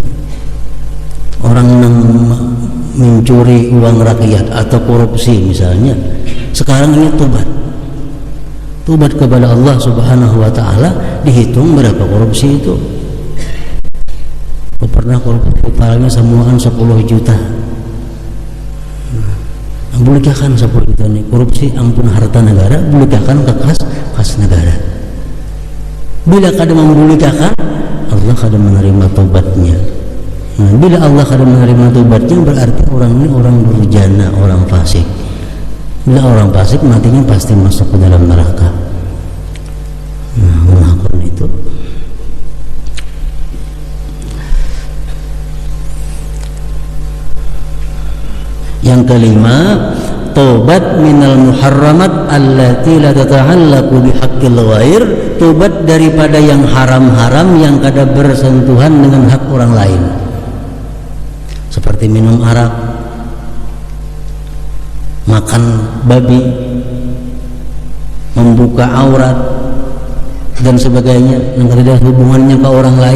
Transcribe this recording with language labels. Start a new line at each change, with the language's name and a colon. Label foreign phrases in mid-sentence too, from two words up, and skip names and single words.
Indonesian: Orang yang mencuri uang rakyat atau korupsi misalnya, sekarang ini Tobat kepada Allah
Arabic: سبحانه وتعالى,
Indonesian: dihitung berapa korupsi itu. Pernah korupsi totalnya semuaan 10 juta.
Banjar: Bulikahkan 10 juta nih korupsi, ampun harta negara, bulikahkan ke kas negara. Bila kada membulikahkan, Allah kada menerima tobatnya.
Indonesian: Nah, bila Allah
Banjar: kada menerima
Indonesian: tobatnya, berarti orang ini orang durjana, orang fasik. Bila orang fasik matinya pasti masuk ke dalam neraka. Nah, melakukan itu. Yang kelima, tobat
Arabic: من المحرمات التي لا تتعلق بحق الغير,
Indonesian: tobat daripada yang haram-haram yang kada bersentuhan dengan hak orang lain. Seperti minum arak, makan babi, membuka aurat dan sebagainya yang kada ada hubungannya ke orang lain.